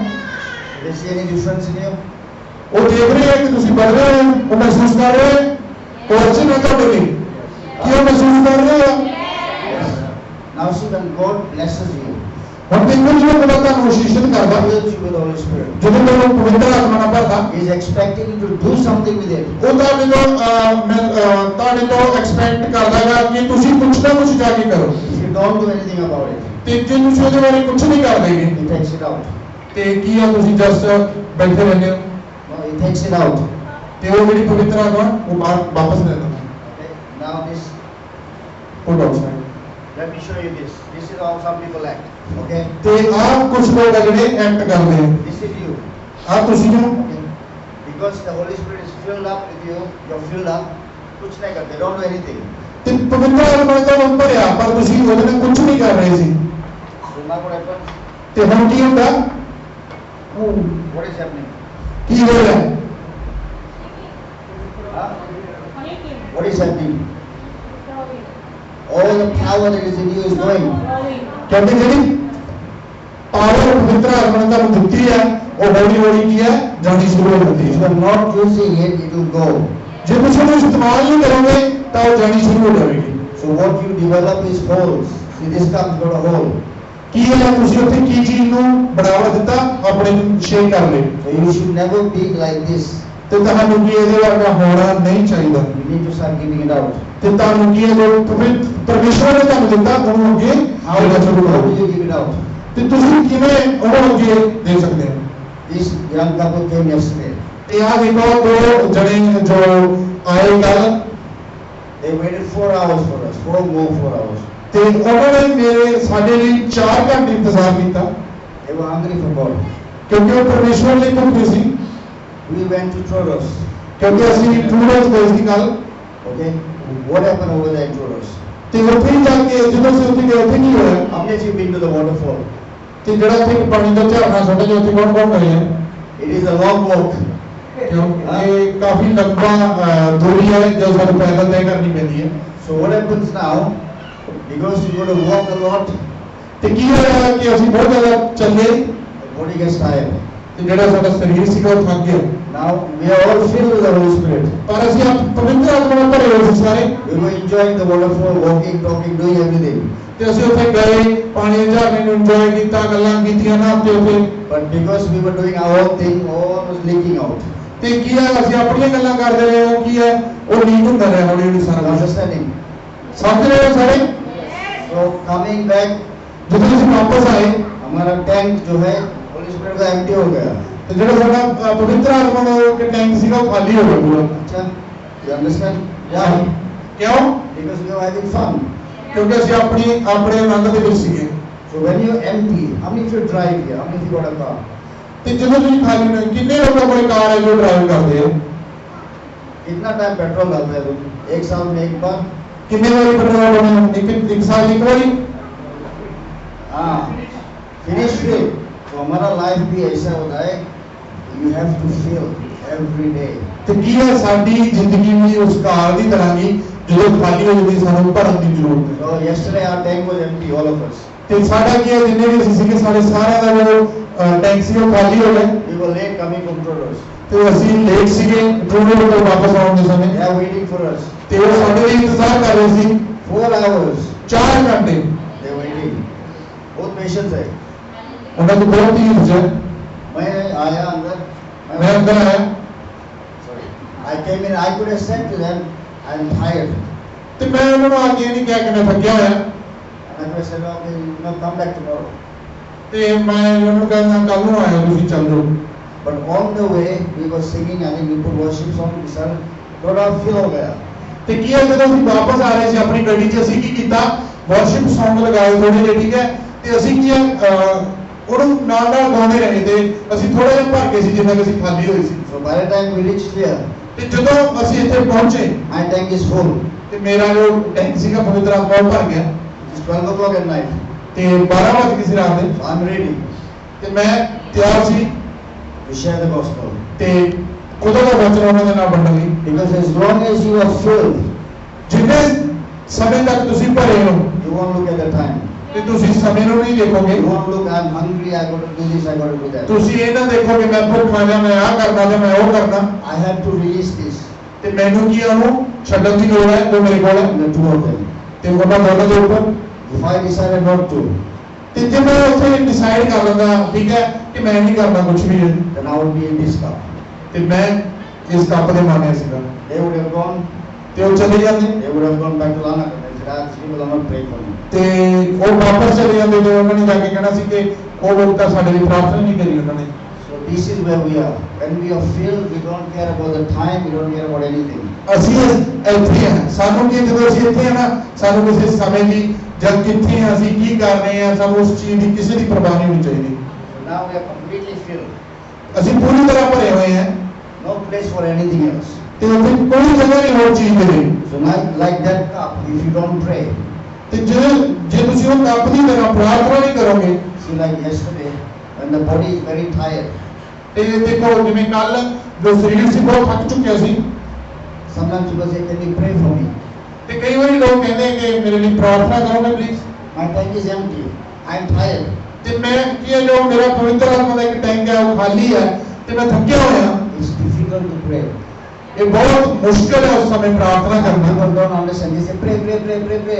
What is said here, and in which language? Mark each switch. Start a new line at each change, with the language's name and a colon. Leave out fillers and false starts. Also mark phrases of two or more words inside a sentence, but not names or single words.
English: They see any difference in you?
Punjabi: ਉਹ ਦੇਖ ਰਹੇ ਹੈ ਕਿ ਤੁਸੀਂ ਬਦਲੇ ਹੋਏ ਹੋ ਉਹ ਮਹਿਸੂਸ ਕਰ ਰਹੇ ਹੈ ਉਹ ਅੱਛੀ ਨਾ ਤੁਹਾਡੇ ਲਈ ਕੀ ਉਹ ਮਹਿਸੂਸ ਕਰ ਰਹੇ ਹੋ
English: Now see, when God blesses you,
Punjabi: ਹੁਣ ਦੇਖੋ ਜਦੋਂ ਖੁਦਾ ਤੁਹਾਨੂੰ ਅਸ਼ੀਸ਼ਿਤ ਕਰਦਾ
English: fills you with the Holy Spirit,
Punjabi: ਜਦੋਂ ਤੁਹਾਨੂੰ ਪਵਿੱਤਰ ਆਤਮਾ ਨਾਲ ਭਰਦਾ
English: He is expecting you to do something with it.
Punjabi: ਉਹ ਤੁਹਾਡੇ ਤੋਂ ਐਕਸਪੈਕਟ ਕਰਦਾ ਹੈ ਕਿ ਤੁਸੀਂ ਕੁਝ ਨਾ ਕੁਝ ਜਾ ਕੇ ਕਰੋ
English: If you don't do anything about it,
Punjabi: ਤੇ ਜੇ ਤੁਸੀਂ ਉਹਦੇ ਬਾਰੇ ਕੁਝ ਨਹੀਂ ਕਰਦੇਗੇ
English: He takes it out.
Punjabi: ਤੇ ਕੀ ਆ ਤੁਸੀਂ ਜਸਟ ਬੈਠੇ ਰਹਿੰਦੇ ਹੋ
English: No, He takes it out.
Punjabi: ਤੇ ਉਹ ਜਿਹੜੀ ਪਵਿੱਤਰ ਆਤਮਾ ਉਹ ਵਾਪਸ ਲੈ ਲੈਂਦਾ
English: Okay? Now this,
Punjabi: ਉਹ ਆਊਟਸਾਈਡ
English: let me show you this. This is how some people act. Okay?
Punjabi: ਤੇ ਆਹ ਕੁਝ ਲੋਕ ਆ ਜਿਹੜੇ ਐਕਟ ਕਰਦੇ ਆ
English: This is you.
Punjabi: ਆਹ ਤੁਸੀਂ ਹੋ
English: Okay? Because the Holy Spirit is filled up with you, you're filled up.
Hindi: कुछ नहीं करते,
English: don't do anything.
Punjabi: ਤੇ ਪਵਿੱਤਰ ਆਤਮਾ ਦਾ ਨਾਮ ਭਰਿਆ ਪਰ ਤੁਸੀਂ ਉਹਦੇ ਨਾਲ ਕੁਝ ਨਹੀਂ ਕਰ ਰਹੇ ਸੀ
English: So now what happens?
Punjabi: ਤੇ ਹੁਣ ਕੀ ਹੁੰਦਾ
English: What is happening?
Punjabi: ਕੀ ਹੋ ਰਿਹਾ
English: Huh? What is happening? All the power that is in you is going.
Punjabi: ਕਹਿੰਦੇ ਜਿਹੜੀ ਪਾਵਰ ਪਵਿੱਤਰ ਆਤਮਾ ਨੇ ਤੁਹਾਨੂੰ ਦਿੱਤੀ ਹੈ ਉਹ ਹੌਲੀ ਹੌਲੀ ਕੀ ਹੈ ਜਾਣੀ ਸ਼ੁਰੂ ਹੋ ਜਾਂਦੀ
English: If you
Punjabi: ਹੈ
English: are not using it, it will go.
Punjabi: ਜੇ ਤੁਸੀਂ ਉਹਨੂੰ ਇਸਤੇਮਾਲ ਨਹੀਂ ਕਰੋਗੇ ਤਾਂ ਉਹ ਜਾਣੀ ਸ਼ੁਰੂ ਹੋ ਜਾਵੇਗੀ
English: So what you develop is holes. See, this comes got a hole.
Punjabi: ਕੀ ਹੈ ਤੁਸੀਂ ਉੱਥੇ ਕੀ ਚੀਜ਼ ਨੂੰ ਬਣਾਵਾ ਦਿੱਤਾ ਆਪਣੇ ਸ਼ੇਅਰ ਕਰ ਲਈ
English: So you should never be like this.
Punjabi: ਤੇ ਤੁਹਾਨੂੰ ਕੀ ਇਹਦੇ ਵਰਗਾ ਹੋਣਾ ਨਹੀਂ ਚਾਹੀਦਾ
English: You need to start giving it out.
Punjabi: ਤੇ ਤੁਹਾਨੂੰ ਕੀ ਹੈ ਜੋ ਪਰਮੇਸ਼ਵਰ ਨੇ ਤੁਹਾਨੂੰ ਦਿੱਤਾ ਉਹਨੂੰ ਅੱਗੇ ਆਉਣਾ ਸ਼ੁਰੂ
English: How
Punjabi: ਕਰੋ
English: do you give it out?
Punjabi: ਤੇ ਤੁਸੀਂ ਕਿਵੇਂ ਉਹਨੂੰ ਅੱਗੇ ਦੇ ਸਕਦੇ ਹੋ?
English: This young couple came yesterday.
Punjabi: ਤੇ ਆ ਦੇਖੋ ਦੋ ਜਣੇ ਜੋ ਆਏ ਕੱਲ,
English: They waited 4 hours for us, 4 hours.
Punjabi: ਤੇ ਉਹਨਾਂ ਨੇ ਮੇਰੇ ਸਾਡੇ ਲਈ 4 ਘੰਟੇ ਇੰਤਜ਼ਾਰ ਕੀਤਾ,
English: They were hungry for God.
Punjabi: ਕਿਉਂਕਿ ਉਹ ਪਰਮੇਸ਼ਵਰ ਲਈ ਭੁੱਖੇ ਸੀ।
English: We went to Troros.
Punjabi: ਕਿਉਂਕਿ ਅਸੀਂ ਟੂਰਸ ਗਏ ਸੀ ਕੱਲ,
English: Okay, what happened over there in Troros?
Punjabi: ਤੇ ਉੱਥੇ ਹੀ ਜਾ ਕੇ ਜਦੋਂ ਅਸੀਂ ਉੱਥੇ ਗਏ ਉੱਥੇ ਕੀ ਹੋਇਆ?
English: How many of you been to the waterfall?
Punjabi: ਤੇ ਜਿਹੜਾ ਉੱਥੇ ਪਾਣੀ ਦਾ ਝਰਨਾ ਛੋਟਾ ਜਿਹਾ ਉੱਥੇ ਕੌਣ ਕੌਣ ਗਏ ਹੈ?
English: It is a long walk.
Punjabi: ਕਿਉਂ ਇਹ ਕਾਫੀ ਲੰਬਾ ਦੂਰੀ ਹੈ ਜੋ ਸਾਨੂੰ ਪੈਦਲ ਤੈਅ ਕਰਨੀ ਪੈਂਦੀ ਹੈ।
English: So what happens now? Because we got to walk a lot,
Punjabi: ਤੇ ਕੀ ਹੋਇਆ ਕਿ ਅਸੀਂ ਬਹੁਤ ਜ਼ਿਆਦਾ ਚੱਲੇ
English: the body gets tired.
Punjabi: ਤੇ ਜਿਹੜਾ ਸਾਡਾ ਸਰੀਰ ਸੀਗਾ ਉਹ ਥੱਕ ਗਿਆ।
English: Now we are all filled with the Holy Spirit.
Punjabi: ਪਰ ਅਸੀਂ ਪਵਿੱਤਰ ਆਤਮਾ ਨਾਲ ਭਰੇ ਹੋਏ ਸੀ ਸਾਰੇ।
English: We were enjoying the waterfall, walking, talking, doing everything.
Punjabi: ਤੇ ਅਸੀਂ ਉੱਥੇ ਗਏ, ਪਾਣੀ ਦੇ ਝਰਨੇ ਨੂੰ ਇੰਜੋਏ ਕੀਤਾ, ਗੱਲਾਂ ਕੀਤੀਆਂ ਨਾ ਉੱਤੇ ਉੱਥੇ।
English: But because we were doing our own thing, all was leaking out.
Punjabi: ਤੇ ਕੀ ਹੈ ਅਸੀਂ ਆਪਣੀਆਂ ਗੱਲਾਂ ਕਰਦੇ ਰਹੇ, ਉਹ ਕੀ ਹੈ ਉਹ ਲੀਕ ਹੁੰਦਾ ਰਿਹਾ ਹੌਲੀ ਹੌਲੀ ਸਾਰਾ ਕੁਝ।
English: Understanding?
Punjabi: ਸਮਝ ਰਹੇ ਹੋ ਸਾਰੇ?
English: So coming back,
Punjabi: ਜਦੋਂ ਅਸੀਂ ਵਾਪਸ ਆਏ
Hindi: हमारा टैंक जो है
English: Holy Spirit
Hindi: का empty हो गया.
Punjabi: ਤੇ ਜਿਹੜਾ ਸਾਡਾ ਪਵਿੱਤਰ ਆਤਮਾ ਦਾ ਟੈਂਕ ਸੀਗਾ ਉਹ ਖਾਲੀ ਹੋ ਗਿਆ ਪੂਰਾ।
Hindi: अच्छा,
English: you understand? Why?
Punjabi: ਕਿਉਂ?
English: Because we were having fun.
Punjabi: ਕਿਉਂਕਿ ਅਸੀਂ ਆਪਣੇ ਆਨੰਦ ਦੇ ਵਿੱਚ ਸੀਗੇ।
English: So when you're empty, how many of you drive here? How many of you got a car?
Punjabi: ਤੇ ਜਦੋਂ ਤੁਸੀਂ ਖਾਲੀ ਨੇ ਕਿੰਨੇ ਲੋਕਾਂ ਕੋਲ ਕਾਰ ਹੈ ਜੋ ਡਰਾਈਵ ਕਰਦੇ ਆ?
Hindi: कितना टाइम पेट्रोल डालते हैं तुम? एक साल में एक बार?
Punjabi: ਕਿੰਨੇ ਵਾਰੀ ਪੈਟਰੋਲ ਪਾਉਣਾ? ਇੱਕ ਸਾਲ ਇੱਕ ਵਾਰੀ?
Hindi: हाँ,
English: finish fill.
Hindi: तो हमारा लाइफ भी ऐसा होता है,
English: you have to fill every day.
Punjabi: ਤੇ ਕੀ ਹੈ ਸਾਡੀ ਜ਼ਿੰਦਗੀ ਵੀ ਉਸ ਕਾਰ ਦੀ ਤਰ੍ਹਾਂ ਹੀ ਜਦੋਂ ਖਾਲੀ ਹੋ ਜਾਂਦੀ ਸਾਨੂੰ ਭਰਨ ਦੀ ਜ਼ਰੂਰਤ ਹੈ।
English: So yesterday our tank was empty, all of us.
Punjabi: ਤੇ ਸਾਡਾ ਕੀ ਹੈ ਜਿੰਨੇ ਵੀ ਅਸੀਂ ਸੀਗੇ ਸਾਡੇ ਸਾਰਿਆਂ ਦਾ ਜੋ ਟੈਂਕ ਸੀ ਉਹ ਖਾਲੀ ਹੋ ਗਿਆ।
English: We were late coming from Troros.
Punjabi: ਤੇ ਅਸੀਂ ਲੇਟ ਸੀਗੇ ਟੂਰ ਤੋਂ ਵਾਪਸ ਆਉਣ ਦੇ ਸਮੇਂ।
English: They are waiting for us.
Punjabi: ਤੇ ਉਹ ਸਾਡੇ ਲਈ ਇੰਤਜ਼ਾਰ ਕਰ ਰਹੇ ਸੀ
English: 4 hours.
Punjabi: 4 ਘੰਟੇ।
English: They were waiting.
Hindi: बहुत पेशेंस है।
Punjabi: ਉਹਨਾਂ ਤੋਂ ਬਹੁਤ ਹੀ ਹੈ।
Hindi: मैं आया अंदर.
Punjabi: ਮੈਂ ਅੰਦਰ ਆਇਆ
English: Sorry. I came in. I could have said to them, I'm tired.
Punjabi: ਤੇ ਮੈਂ ਉਹਨਾਂ ਨੂੰ ਅੱਗੇ ਨਹੀਂ ਕਿਹਾ ਕਿ ਮੈਂ ਥੱਕਿਆ ਹੋਇਆ।
English: And I could have said, okay, you know, come back tomorrow.
Punjabi: ਤੇ ਮੈਂ ਉਹਨਾਂ ਨੂੰ ਕਹਿੰਦਾ ਕੱਲ ਨੂੰ ਆਇਆ ਤੁਸੀਂ ਚੱਲ ਜਾਓ।
English: But on the way, we were singing. I think we put worship song. We started.
Hindi: थोड़ा feel हो गया.
Punjabi: ਤੇ ਕੀ ਹੈ ਜਦੋਂ ਅਸੀਂ ਵਾਪਸ ਆ ਰਹੇ ਸੀ ਆਪਣੀ ਗੱਡੀ 'ਚ ਅਸੀਂ ਕੀ ਕੀਤਾ
English: worship song
Punjabi: ਲਗਾਏ ਥੋੜੇ ਜਿਹੇ, ਠੀਕ ਹੈ, ਤੇ ਅਸੀਂ ਕੀ ਉਹਨੂੰ ਨਾਲ ਨਾਲ ਗਾਉਂਦੇ ਰਹੇ ਤੇ ਅਸੀਂ ਥੋੜਾ ਜਿਹਾ ਭਰ ਗਏ ਸੀ ਜਿੰਨਾ ਕਿ ਅਸੀਂ ਖਾਲੀ ਹੋਏ ਸੀ।
English: So by the time we reached here,
Punjabi: ਤੇ ਜਦੋਂ ਅਸੀਂ ਇੱਥੇ ਪਹੁੰਚੇ
English: my tank is full.
Punjabi: ਤੇ ਮੇਰਾ ਜੋ ਟੈਂਕ ਸੀਗਾ ਪਵਿੱਤਰ ਆਤਮਾ ਉਹ ਭਰ ਗਿਆ
English: It's 12 o'clock at night.
Punjabi: ਤੇ 12 ਵਜੇ ਕਿਸੇ ਰਾਤ ਦੇ
English: So I'm ready
Punjabi: ਤੇ ਮੈਂ ਤਿਆਰ ਸੀ
English: to share the gospel.
Punjabi: ਤੇ ਖੁਦਾ ਦਾ ਵਚਨ ਉਹਨਾਂ ਦੇ ਨਾਲ ਵੰਡਣ ਲਈ।
English: Because as long as you are filled,
Punjabi: ਜਿੰਨੇ ਸਮੇਂ ਤੱਕ ਤੁਸੀਂ ਭਰੇ ਹੋ
English: you won't look at the time.
Punjabi: ਤੇ ਤੁਸੀਂ ਸਮੇਂ ਨੂੰ ਨਹੀਂ ਦੇਖੋਗੇ।
English: You won't look, I'm hungry, I got to do this, I got to do that.
Punjabi: ਤੁਸੀਂ ਇਹ ਨਾ ਦੇਖੋਗੇ ਮੈਂ ਭੁੱਖਾ ਜਾਂ ਮੈਂ ਆਹ ਕਰਨਾ ਜਾਂ ਮੈਂ ਉਹ ਕਰਨਾ
English: I have to release this.
Punjabi: ਤੇ ਮੈਨੂੰ ਕੀ ਉਹਨੂੰ ਛੱਡਣ ਦੀ ਲੋੜ ਹੈ ਜੋ ਮੇਰੇ ਕੋਲ ਹੈ
English: And the two of them.
Punjabi: ਤੇ ਉਹਨਾਂ ਦੋਨਾਂ ਦੇ ਉੱਪਰ।
English: If I decided not to,
Punjabi: ਤੇ ਜੇ ਮੈਂ ਉੱਥੇ ਡਿਸਾਈਡ ਕਰ ਲੈਂਦਾ ਠੀਕ ਹੈ ਕਿ ਮੈਂ ਨਹੀਂ ਕਰਨਾ ਕੁਝ ਵੀ
English: then I would be in this cup.
Punjabi: ਤੇ ਮੈਂ ਇਸ ਕੱਪ ਦੇ ਮਾਨਿਆ ਸੀਗਾ
English: They would have gone,
Punjabi: ਤੇ ਉਹ ਚਲੇ ਜਾਂਦੇ
English: they would have gone back to Lana and said, ah, these people are not praying for me.
Punjabi: ਤੇ ਉਹ ਵਾਪਸ ਚਲੇ ਜਾਂਦੇ ਤੇ ਉਹਨਾਂ ਨੇ ਜਾ ਕੇ ਕਹਿਣਾ ਸੀ ਕਿ ਉਹ ਲੋਕ ਤਾਂ ਸਾਡੇ ਲਈ ਪ੍ਰਾਰਥਨਾ ਨਹੀਂ ਕਰੀ ਉਹਨਾਂ ਨੇ।
English: So this is where we are. When we are filled, we don't care about the time, we don't care about anything.
Punjabi: ਅਸੀਂ ਇੱਥੇ ਹਾਂ ਸਾਨੂੰ ਕੀ ਜਦੋਂ ਅਸੀਂ ਇੱਥੇ ਹਾਂ ਨਾ ਸਾਨੂੰ ਕਿਸੇ ਸਮੇਂ ਦੀ ਜਦ ਕਿੱਥੇ ਹਾਂ ਅਸੀਂ ਕੀ ਕਰ ਰਹੇ ਹਾਂ ਸਾਨੂੰ ਉਸ ਚੀਜ਼ ਦੀ ਕਿਸੇ ਦੀ ਪਰਵਾਹ ਨਹੀਂ ਹੋਣੀ ਚਾਹੀਦੀ।
English: So now we are completely filled.
Punjabi: ਅਸੀਂ ਪੂਰੀ ਤਰ੍ਹਾਂ ਭਰੇ ਹੋਏ ਹਾਂ
English: No place for anything else.
Punjabi: ਤੇ ਉੱਥੇ ਕੋਈ ਜਗ੍ਹਾ ਨਹੀਂ ਹੋਰ ਚੀਜ਼ ਦੇ ਲਈ।
English: So like that cup, if you don't pray,
Punjabi: ਤੇ ਜੇ ਤੁਸੀਂ ਉਹ ਕੱਪ ਦੀ ਤਰ੍ਹਾਂ ਪ੍ਰਾਰਥਨਾ ਨਹੀਂ ਕਰੋਗੇ
English: see like yesterday, when the body is very tired,
Punjabi: ਤੇ ਦੇਖੋ ਜਿਵੇਂ ਕੱਲ ਜੋ ਸਰੀਰ ਸੀ ਬਹੁਤ ਥੱਕ ਚੁੱਕਿਆ ਸੀ
English: sometimes people say, can you pray for me?
Punjabi: ਤੇ ਕਈ ਵਾਰੀ ਲੋਕ ਕਹਿੰਦੇ ਕਿ ਮੇਰੇ ਲਈ ਪ੍ਰਾਰਥਨਾ ਕਰੋਗੇ ਪਲੀਜ਼।
English: My tank is empty. I'm tired.
Punjabi: ਤੇ ਮੈਂ ਕੀ ਹੈ ਜੋ ਮੇਰਾ ਪਵਿੱਤਰ ਆਤਮਾ ਦਾ ਇੱਕ ਟੈਂਕ ਹੈ ਉਹ ਖਾਲੀ ਹੈ ਤੇ ਮੈਂ ਥੱਕਿਆ ਹੋਇਆ।
English: It's difficult to pray.
Punjabi: ਇਹ ਬਹੁਤ ਮੁਸ਼ਕਲ ਹੈ ਉਸ ਸਮੇਂ ਪ੍ਰਾਰਥਨਾ ਕਰਨਾ।
English: People don't understand. They say, pray, pray, pray, pray, pray.